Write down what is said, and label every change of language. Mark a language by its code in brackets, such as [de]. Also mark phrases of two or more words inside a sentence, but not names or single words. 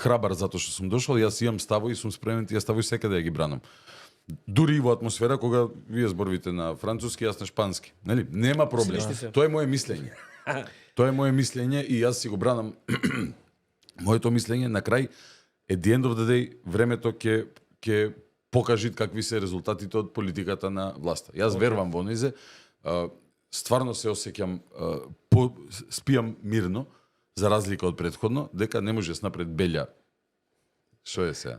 [mk] храбар затоа што сум дошол, јас имам ставои и сум спремен тие ставои секаде да ги бранам. Дури и во атмосфера кога вие зборувате на француски, јас на шпански, нели? Нема проблем. Слишни се. Тоа е мое мислење. Тоа е мое мислење и јас си го бранам моето мислење. На крај, [en] at the end of the day, [mk] времето ќе покажи какви се резултатите од политиката на власта. Јас верувам во низе, стварно се осеќам, спијам мирно, за разлика од претходно, дека не може напред белја. Што е сега?